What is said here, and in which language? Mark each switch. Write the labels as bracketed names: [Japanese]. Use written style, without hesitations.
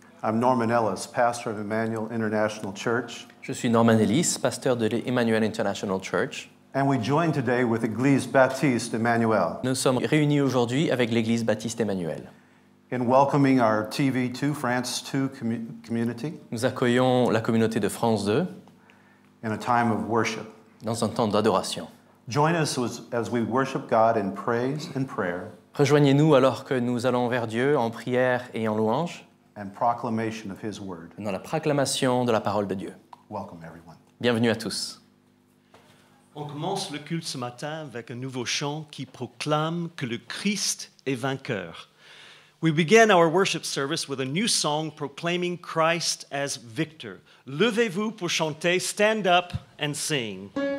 [English] I'm Norman Ellis, pastor of Emmanuel International Church. [French] Je suis Norman Ellis, pasteur de l'Emmanuel International Church. [English] And we join today with Église Baptiste Emmanuel [French] Nous sommes réunis aujourd'hui avec l'Église Baptiste Emmanuel. [English] in welcoming our TV2 France 2 community [French] Nous accueillons la communauté de France 2 [English] in a time of worship. [French] dans un temps d'adoration. [English] Join us as we worship God in praise and prayer [French] Rejoignez-nous alors que nous allons vers Dieu en prière et en louange, [English] and proclamation of His word. [French] dans la proclamation de la parole de Dieu. [English] Welcome, everyone. [French] Bienvenue à tous. On commence le culte ce matin avec un nouveau chant qui proclame que le Christ est vainqueur. [English] We begin our worship service with a new song proclaiming Christ as victor. [French] Levez-vous pour chanter, [English] stand up and sing.